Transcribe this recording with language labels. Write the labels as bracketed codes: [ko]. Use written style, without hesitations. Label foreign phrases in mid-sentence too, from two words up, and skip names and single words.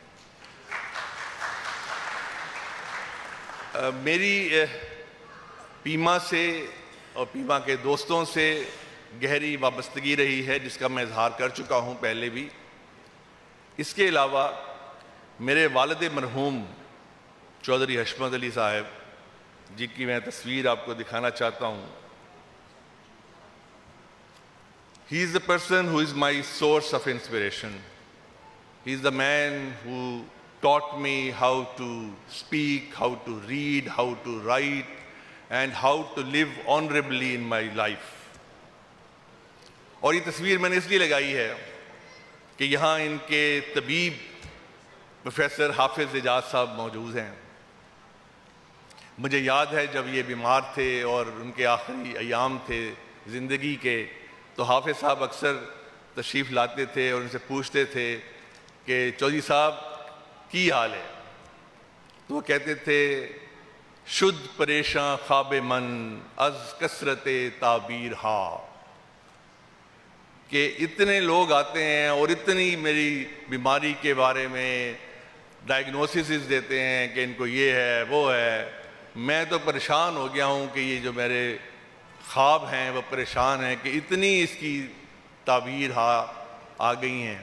[ur] میری پیما سے اور پیما کے دوستوں سے گہری وابستگی رہی ہے جس کا میں اظہار کر چکا ہوں پہلے بھی۔ اس کے علاوہ میرے والد مرحوم چودھری حشمت علی صاحب جن کی میں تصویر آپ کو دکھانا چاہتا ہوں۔ [en] He is the person who is my source of inspiration. He is the man who taught me how to speak, how to read, how to write, and how to live honorably in my life. [ur] اور یہ تصویر میں نے اس لیے لگائی ہے کہ یہاں ان کے طبیب پروفیسر حافظ اعجاز صاحب موجود ہیں۔ مجھے یاد ہے جب یہ بیمار تھے اور ان کے آخری ایام تھے زندگی کے، تو حافظ صاحب اکثر تشریف لاتے تھے اور ان سے پوچھتے تھے کہ چودھری صاحب کی حال ہے؟ تو وہ کہتے تھے [fa] شد پریشاں خواب من از کثرت تعبیر ہا، [ur] کہ اتنے لوگ آتے ہیں اور اتنی میری بیماری کے بارے میں ڈائگنوسس دیتے ہیں کہ ان کو یہ ہے وہ ہے، میں تو پریشان ہو گیا ہوں کہ یہ جو میرے خواب ہیں وہ پریشان ہیں کہ اتنی اس کی تعبیر آ گئی ہیں۔